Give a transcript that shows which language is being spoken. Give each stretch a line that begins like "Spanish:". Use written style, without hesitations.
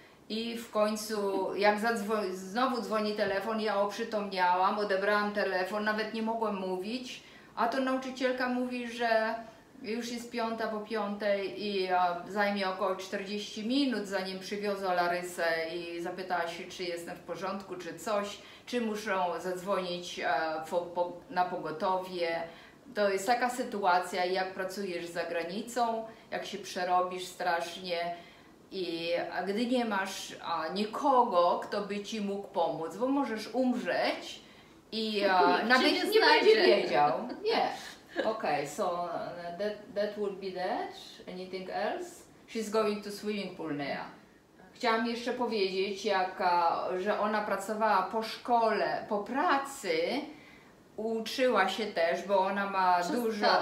Polish: I w końcu, jak znowu dzwoni telefon, ja oprzytomniałam, odebrałam telefon, nawet nie mogłam mówić, a to nauczycielka mówi, że już jest 5 po 5 i zajmie około 40 minut, zanim przywiozą Larysę i zapytała się, czy jestem w porządku, czy coś, czy muszą zadzwonić na pogotowie. To jest taka sytuacja, jak pracujesz za granicą, jak się przerobisz strasznie i gdy nie masz nikogo, kto by Ci mógł pomóc, bo możesz umrzeć i nawet nie będzie wiedział. Nie.
English: Okay, so that would be that. Anything else? She's going to swimming pool now.
Polish: Chciałam jeszcze powiedzieć, że ona pracowała po szkole, po pracy, uczyła się też, bo ona ma dużo,